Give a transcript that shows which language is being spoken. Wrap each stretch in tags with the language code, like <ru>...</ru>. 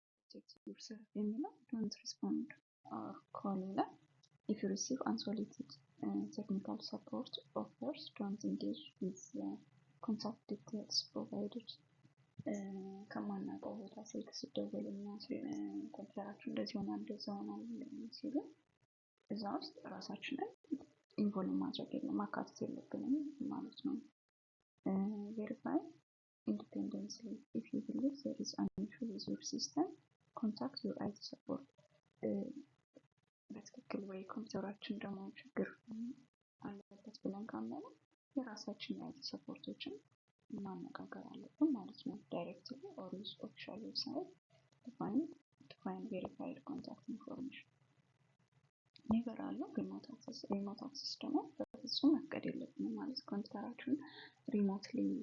<en>protect yourself</en> <am>የሚለው</am> <en>don't respond or call</en> <am>ይላል።</am> <en>if you receive unsolicited technical support offers don't engage with contact details provided</en> <am>ከማናውቀው ቦታ ስልክ ሲደወልና ኮምፒውተራችሁ እንደዚህ ሆኗል እንደዛ ሆኗል ሲሉ እዛ ውስጥ ራሳችንን ኢንቮልቭ ማድረግ ማካተት የለብንም ማለት ነው።</am> <en>verify independently. If you believe there is an issue with your system, contact your IT support.</en> <am>በትክክል ወይ ኮምፒውተራችን ደግሞ ችግር አለበት ብለን ካመነ የራሳችን የአይቲ ሰፖርቶችን ማነጋገር አለብን ማለት ነው።</am> <en>ዳይሬክትሊ ኦር ዩዝ ኦፊሻል ዌብሳይት ዲፋይን ቬሪፋይድ ኮንታክት ኢንፎርሜሽን</en> <am>ነገር አለው። ሪሞት አክሰስ ደግሞ በፍጹም መፍቀድ የለብንም ማለት ኮምፒውተራችንን ሪሞትሊ</am>